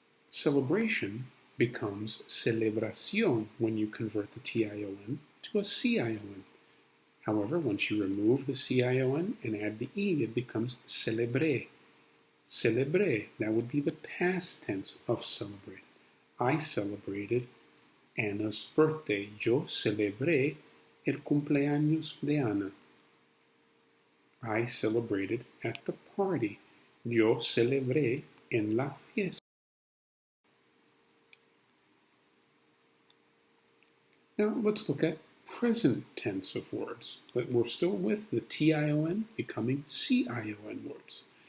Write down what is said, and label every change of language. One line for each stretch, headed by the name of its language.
English: Celebration becomes celebración when you convert the TION to a CION. However, once you remove the CION and add the E, it becomes celebré. Celebré, that would be the past tense of celebrate. I celebrated Anna's birthday.
Spanish: Yo celebré el cumpleaños de Ana.
English: I celebrated at the party.
Spanish: Yo celebré en la fiesta.
English: Now let's look at present tense of words. But we're still with the TION becoming CION words.